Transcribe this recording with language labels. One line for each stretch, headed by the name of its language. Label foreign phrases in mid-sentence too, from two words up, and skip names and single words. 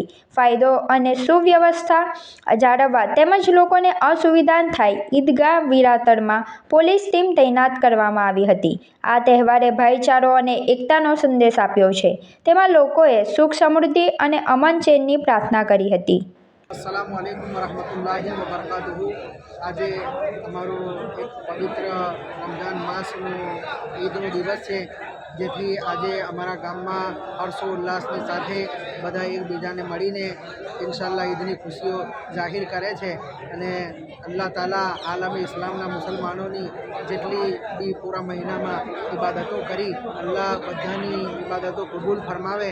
Gujarati: કાયદો અને સુવ્યવસ્થા જાળવવા તેમજ લોકોને અસુવિધા થાય ઈદગાહ વિસ્તારમાં પોલીસ ટીમ તૈનાત કરવામાં આવી હતી. આ તહેવારે ભાઈચારો અને એકતાનો સંદેશ આપ્યો છે. તેમાં લોકોએ સુખ સમૃદ્ધિ અને અમન ચેનની પ્રાર્થના કરી હતી.
Arabic: السلام عليكم ورحمة الله وبركاته.
Gujarati: આજે અમારો એક પવિત્ર રમઝાન માસનો ઈદનો દિવસ છે, જેથી આજે અમારા ગામમાં હર્ષોલ્લાસની સાથે બધા એકબીજાને મળીને ઇન્શાલ્લાહ ઈદની ખુશીઓ જાહેર કરે છે અને અલ્લાહ તાલા આલમે ઇસ્લામના મુસલમાનોની જેટલી બી પૂરા મહિનામાં ઇબાદતો કરી અલ્લાહ બધાની ઇબાદતો કબૂલ ફરમાવે.